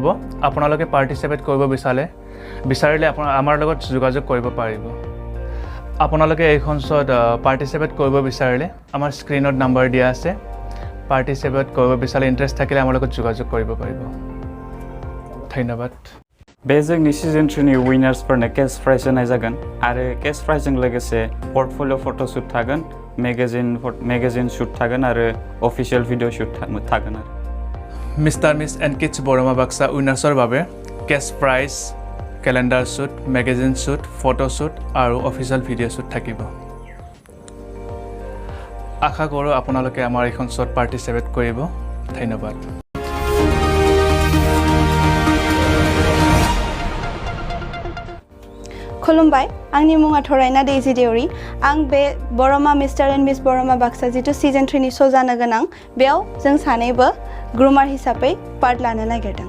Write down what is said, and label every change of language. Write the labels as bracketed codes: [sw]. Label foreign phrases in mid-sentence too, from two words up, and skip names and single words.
[as] আপোনালোকে পাৰ্টিচিপেট কৰিব বিচাৰিলে আমাৰ লগত যোগাযোগ কৰিব পাৰিব। আপোনালোকে এইখন শ্ব'ত পাৰ্টিচিপেট কৰিব বিচাৰিলে আমাৰ স্ক্ৰীনত নাম্বাৰ দিয়া আছে। পাৰ্টিচিপেট কৰিব বিচাৰিলে ইণ্টাৰেষ্ট থাকিলে আমাৰ লগত যোগাযোগ কৰিব পাৰিব। ধন্যবাদ। [brx] बे जोंनि सिजन 3 नि विनार्सफोरनो [en] cash prize [brx] होनाय जागोन, आरो [en] cash prize [brx] लोगोसे [en] portfolio photoshoot [brx] थागोन, [en] magazine shoot [brx] थागोन आरो [en] official video shoot [brx] थागोन। आरो [as] मिस्टार मिस एण्ड किड्स बरमा बाक्सा उइनार्सৰ বাবে [en] cash prize, calendar shoot, magazine shoot, [as] ফটোশ্বুট আৰু [en] official video shoot [as] থাকিব। আশা কৰোঁ আপোনালোকে আমাৰ এইখন শ্ব'ত পাৰ্টিচিপেট কৰিব। ধন্যবাদ। [brx] खुलुमबाय, आंनि मुङा थरायना दैजि देउरि। आं बे बरमा मिस्टार एन्ड मिस बरमा बाक्सा जितु सिजन 3 नि श' जानो गोनां, बेयाव जों सानैबो ग्रुमार हिसाबै पार्ट लानो नागिरदों।